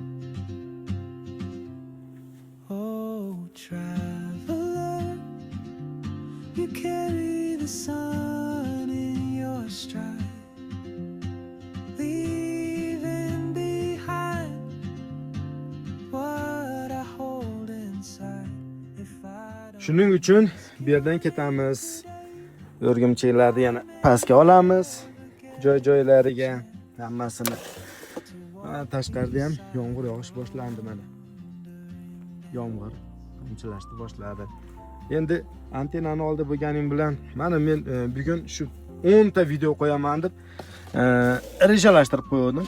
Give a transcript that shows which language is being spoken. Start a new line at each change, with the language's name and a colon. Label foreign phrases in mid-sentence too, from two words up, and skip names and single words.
English: Oh, traveler, you carry the sun in your stride, leaving behind what I hold inside. If I don't
Uzbek: Shuning uchun bu yerdan ketamiz. O'rgimchiklarni yana pastga olamiz. Joy-joylariga hammasini. Mana tashqarida ham yomg'ir yog'ish boshlandi mana. Yomg'ir tomchilashni boshladi. Endi antennani oldi bo'lganim bilan mana men bugun shu 10 ta video qo'yaman deb rejalashtirib qo'ydim.